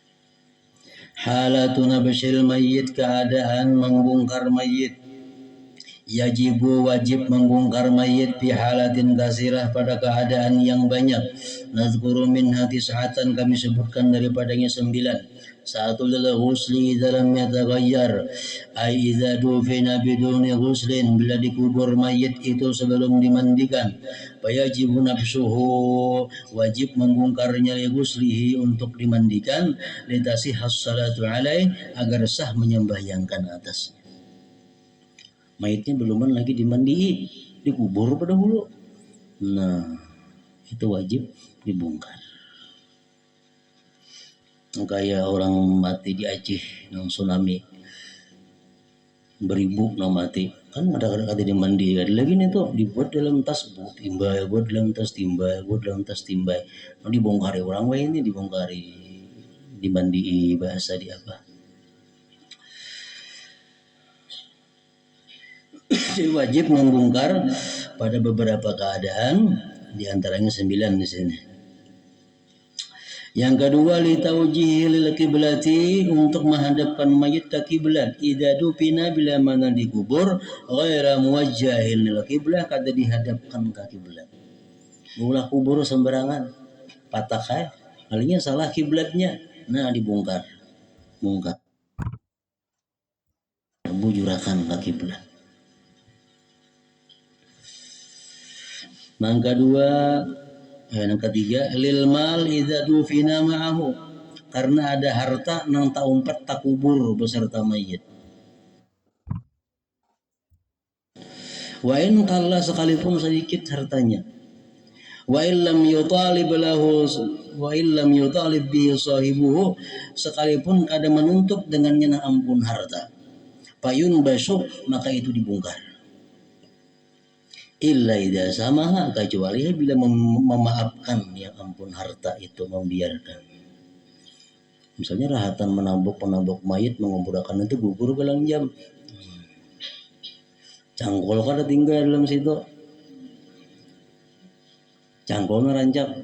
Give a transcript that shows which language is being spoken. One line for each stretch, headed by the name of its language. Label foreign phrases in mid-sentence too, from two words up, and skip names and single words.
Arabic: حالة نبش الميت,
Banjar: keadaan membongkar mayit. Yajibu wajib membongkar mayit
Arabic: في حالة كثيرة
Banjar: pada keadaan yang banyak.
Arabic: نذكر منها تسعة,
Banjar: kami sebutkan daripadanya 9. Satu adalah
Arabic: غسل ما لم يتغير أي إذا دفن بدون غسل,
Banjar: bila dikubur mayit itu sebelum dimandikan.
Arabic: فيجب نبشه,
Banjar: wajib membongkarnya
Arabic: لغسله,
Banjar: untuk dimandikan,
Arabic: لتصح الصلاة عليه,
Banjar: agar sah menyembahyangkan atasnya. Mayitnya beluman lagi dimandiin, dikubur pada dahulu. Nah, itu wajib dibongkar. Kayak orang mati di Aceh nang tsunami, beribu nang mati, kan ada kata dimandi, ada lagi nih tuh dibuat dalam tas, timbai, buat dalam tas timbai, buat dalam tas timbai. Nah, dibongkari orang lain ini, dibongkari, dimandi, bahasa di apa? Jadi wajib membongkar pada beberapa keadaan, diantaranya 9 di sini. Yang kedua,
Arabic: لتوجيهه للقبلة,
Banjar: untuk menghadapkan mayit ke kiblat.
Arabic: إذا دفن,
Banjar: bila mana dikubur,
Arabic: غير موجه للقبلة,
Banjar: kada dihadapkan ke kiblat. Ulah kubur sembarangan, patah kalinya salah kiblatnya. Nah, dibongkar, bongkar, bujurakan ke kiblat. Yang ketiga,
Arabic: للمال إذا دفن معه,
Banjar: karena ada harta nang tak umpat tak kubur beserta mayit.
Arabic: وإن قل,
Banjar: sekalipun sedikit hartanya.
Arabic: وإن لم يطالب به صاحبه,
Banjar: sekalipun kada menuntut dengannya na ampun harta. Payun basuk, maka itu dibongkar.
Arabic: إلا إذا سامح,
Banjar: kecuali bila memaafkan yang ampun harta itu, membiarkan. Misalnya rahatan menabuk mayit, menguburkan itu gugur belang jam. Cangkol kada tinggal dalam situ. Cangkol rancak.